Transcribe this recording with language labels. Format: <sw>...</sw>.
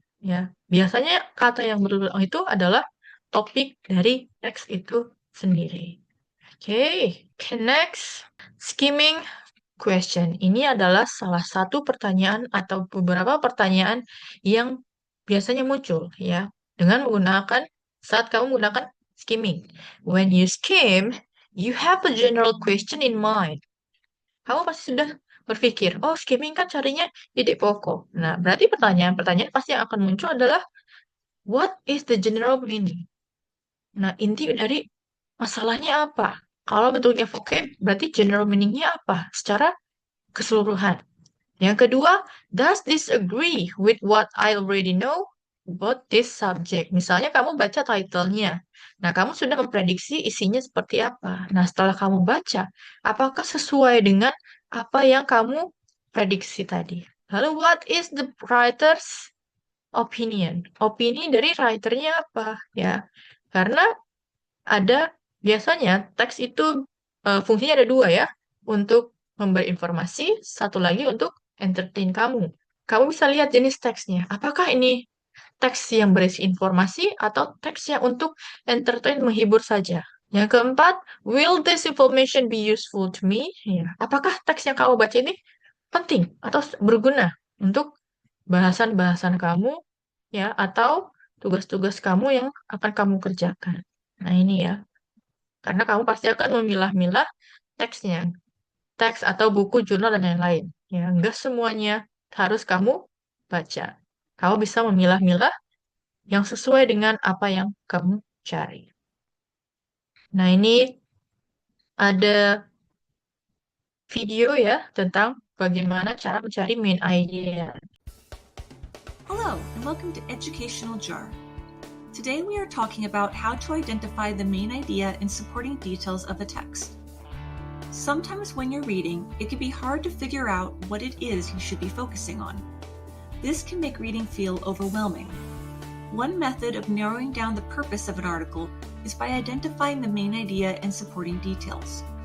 <id>Ya, biasanya kata yang berulang itu adalah topik dari teks itu sendiri.</id> <en>Oke, next. Skimming question.</en> <id>Ini adalah salah satu pertanyaan atau beberapa pertanyaan yang biasanya muncul ya dengan menggunakan saat kamu menggunakan skimming.</id> <en>When you skim, you have a general question in mind.</en> <id>Kamu pasti sudah berpikir, oh skimming kan carinya ide pokok. Nah, berarti pertanyaan-pertanyaan pasti yang akan muncul adalah</id> <en>what is the general meaning?</en> <id>Nah, inti dari masalahnya apa? Kalau bentuknya vocab, berarti general meaning-nya apa? Secara keseluruhan. Yang kedua,</id> <en>does this agree with what I already know about this subject?</en> <id>Misalnya kamu baca title-nya. Nah, kamu sudah memprediksi isinya seperti apa. Nah, setelah kamu baca, apakah sesuai dengan apa yang kamu prediksi tadi?</id> <en>Lalu, what is the writer's opinion?</en> <id>Opini dari writernya apa? Ya, karena ada biasanya teks itu fungsinya ada dua ya, untuk memberi informasi, satu lagi untuk entertain kamu. Kamu bisa lihat jenis teksnya. Apakah ini teks yang berisi informasi atau teks yang untuk entertain, menghibur saja? Yang keempat,</id> <en>will this information be useful to me? Ya.</en> <id>Apakah teks yang kamu baca ini penting atau berguna untuk bahasan-bahasan kamu ya atau tugas-tugas kamu yang akan kamu kerjakan. Nah, ini ya. Karena kamu pasti akan memilah-milah teksnya, teks atau buku, jurnal, dan lain-lain. Ya, enggak semuanya harus kamu baca. Kamu bisa memilah-milah yang sesuai dengan apa yang kamu cari. Nah, ini ada video ya tentang bagaimana cara mencari main idea.</id> <en>Hello, and welcome to Educational Jar. Today we are talking about how to identify the main idea and supporting details of a text. Sometimes when you're reading, it can be hard to figure out what it is you should be focusing on. This can make reading feel overwhelming. One method of narrowing down the purpose of an article is by identifying the main idea and supporting details.</en>